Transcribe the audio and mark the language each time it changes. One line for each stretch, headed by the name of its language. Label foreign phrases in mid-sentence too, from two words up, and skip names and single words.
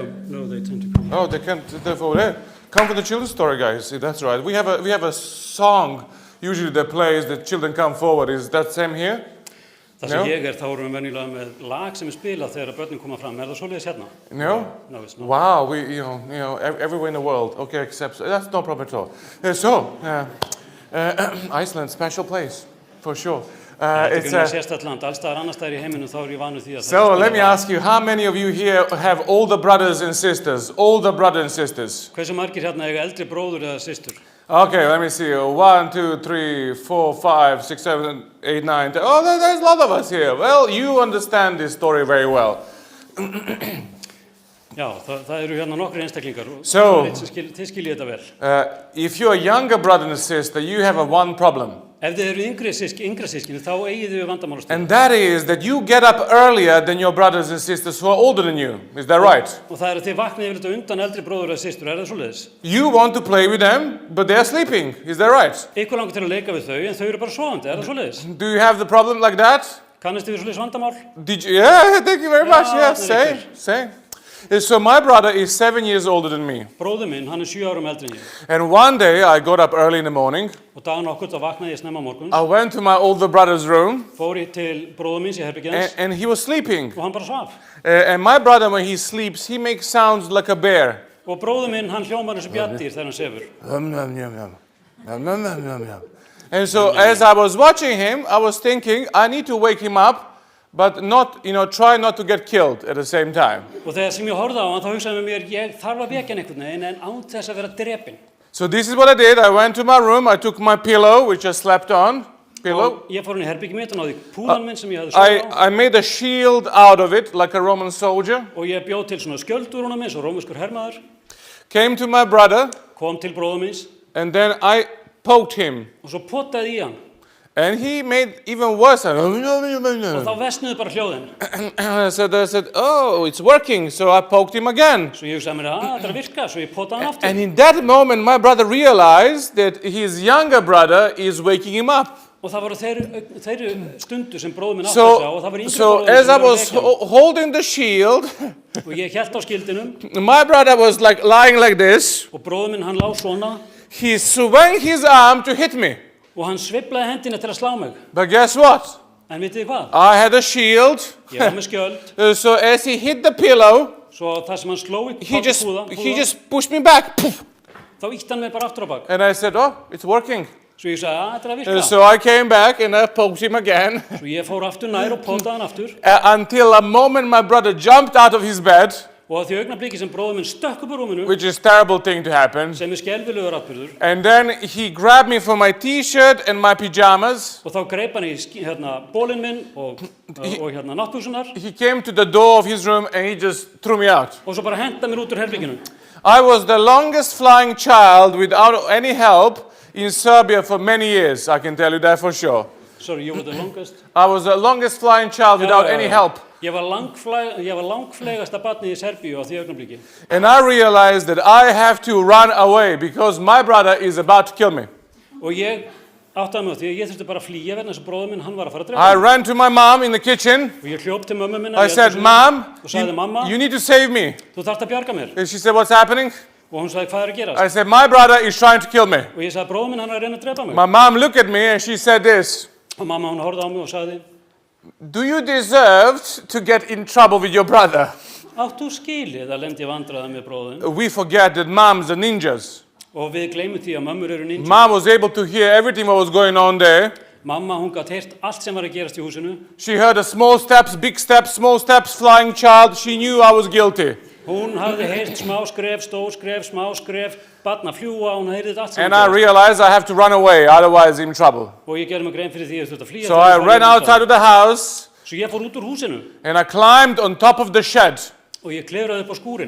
English: No, they tend to come. Oh, they can't. Therefore, there. Come for the children's story, guys. That's right. We have a song usually that plays. The children come forward. Is that same here?
Icelandic: Það sem ég þá erum við venjulega með lag sem spilað þegar börnin koma fram. Það svoleiðis hérna?
English: No. No, it's not. Wow. We, you know, everywhere in the world. Okay, except that's no problem at all. Iceland, special place for sure.
Icelandic: It's sérstætt land. Allstaðar annars staðar í heiminum þá ég vanur því að
English: So let me ask you, how many of you here have older brothers and sisters? Older brothers and sisters.
Icelandic: Hversu margir hérna eiga eldri bróður eða systur?
English: Okay, let me see. 1, 2, 3, 4, 5, 6, 7, 8, 9, 10. Oh, there's a lot of us here. Well, you understand this story very well.
Icelandic: Já, það eru hérna nokkrir einstaklingar.
English: So,
Icelandic: þið skiljið þetta vel.
English: If you're a younger brother and sister, you have one problem.
Icelandic: Ef þið eru yngra sískinni, þá eigið þið vandamálastund.
English: And that is that you get up earlier than your brothers and sisters who are older than you. Is that right?
Icelandic: Og það þið vaknið yfirleitt undan eldri bróður eða systur, það svoleiðis?
English: You want to play with them, but they're sleeping. Is that right?
Icelandic: Ykkur langar til að leika við þau, en þau eru bara sofandi, það svoleiðis?
English: Do you have the problem like that?
Icelandic: Kannist þið við svoleiðis vandamál?
English: Yeah, thank you very much. Yeah, same. So my brother is 7 years older than me.
Icelandic: Bróðir minn, hann 7 árum eldri en ég.
English: And one day I got up early in the morning.
Icelandic: Og dag nokkuð þá vaknaði ég snemma morguns.
English: I went to my older brother's room.
Icelandic: Fór ég til bróður míns í herbergið hans.
English: And he was sleeping.
Icelandic: Og hann bara svaf.
English: And my brother, when he sleeps, he makes sounds like a bear.
Icelandic: Og bróður minn, hann hljómar eins og bjarndýr þegar hann sefur.
English: And so as I was watching him, I was thinking, I need to wake him up. But not, try not to get killed at the same time.
Icelandic: Og þegar sem ég horfði á hann, þá hugsaði mér, ég þarf að vekja hann einhvern veginn, en án þess að vera drepinn.
English: So this is what I did. I went to my room, I took my pillow, which I slept on. Pillow.
Icelandic: Og ég fór inn í herbergið mitt og náði púðan minn sem ég hafði sofið á.
English: I made a shield out of it, like a Roman soldier.
Icelandic: Og ég bjóð til svona skjöld úr honum eins og rómverskur hermaður.
English: Came to my brother.
Icelandic: Kom til bróður míns.
English: And then I poked him.
Icelandic: Og svo potaði í hann.
English: And he made even worse.
Icelandic: Og þá versnuðu bara hljóðin.
English: So I said, oh, it's working. So I poked him again.
Icelandic: Svo ég hugsaði mér, þetta virka, svo ég potaði hann aftur.
English: And in that moment, my brother realized that his younger brother is waking him up.
Icelandic: Og það voru þeirri stundu sem bróður minn átti að sjá og það var yngri
English: So
Icelandic: bróður
English: as I
Icelandic: sem var
English: was
Icelandic: að vekja hann.
English: holding the shield,
Icelandic: Og ég hélt á skildinum
English: my brother was like lying like this.
Icelandic: og bróður minn hann lá svona
English: He swung his arm to hit me.
Icelandic: og hann sveiflaði hendina til að slá mig.
English: But guess what?
Icelandic: En vitið þið hvað?
English: I had a shield.
Icelandic: Ég var með skjöld,
English: So as he hit the pillow,
Icelandic: svo það sem hann sló í
English: he
Icelandic: púða,
English: just pushed me back. Poof.
Icelandic: þá ítti hann mig bara aftur á bak.
English: And I said, oh, it's working.
Icelandic: Svo ég sagði, að þetta er að virka.
English: So I came back and I poked him again.
Icelandic: Svo ég fór aftur nær og pótaði hann aftur.
English: Until a moment my brother jumped out of his bed,
Icelandic: Og að því augnabliki sem bróður minn stökk upp úr rúminu,
English: which is a terrible thing to happen.
Icelandic: sem er skelfilegur atburður,
English: And then he grabbed me for my t-shirt and my pajamas.
Icelandic: og þá greip hann í bólinn minn og náttbúsunar, He came to the door of his room and he just threw me out. og svo bara henda mér út úr herbygginu.
English: I was the longest flying child without any help in Serbia for many years, I can tell you that for sure. Sorry, you were the longest. I was the longest flying child without any help.
Icelandic: Ég var langflegasta barnið í Serbíu á því augnabliki.
English: And I realized that I have to run away because my brother is about to kill me.
Icelandic: Og ég áttaði mig á því að ég þurfti bara að flýja vegna þess að bróður minn, hann var að fara að drepa
English: I
Icelandic: mig.
English: ran to my mom in the kitchen.
Icelandic: Og ég hljóp til mömmu minna
English: I said, Mom,
Icelandic: og sagði, mamma,
English: you need to save me.
Icelandic: þú þarft að bjarga mér.
English: And she said, what's happening?
Icelandic: Og hún sagði, hvað er að gerast?
English: I said, my brother is trying to kill me.
Icelandic: Og ég sagði, bróður minn, hann er að reyna að drepa mig.
English: My mom looked at me and she said this.
Icelandic: Og mamma, hún horfði á mig og sagði,
English: Do you deserve to get in trouble with your brother?
Icelandic: átt þú skilið að lendi vandræða með bróðin?
English: We forget that moms are ninjas.
Icelandic: Og við gleymum því að mömmur eru ninja.
English: Mom was able to hear everything what was going on there.
Icelandic: Mamma, hún gat heyrt allt sem var að gerast í húsinu.
English: She heard the small steps, big steps, small steps, flying child. She knew I was guilty.
Icelandic: Hún hafði heyrt smá skref, stór skref, smá skref, barn að fljúa, hún heyrði allt sem
English: And
Icelandic: var
English: I
Icelandic: að gerast.
English: realized I have to run away, otherwise I'm in trouble.
Icelandic: Og ég gerði mig grein fyrir því að þú þurft að flýja.
English: So I ran outside of the house
Icelandic: Svo ég fór út úr húsinu
English: and I climbed on top of the shed.
Icelandic: og ég klefraði upp á skúrin.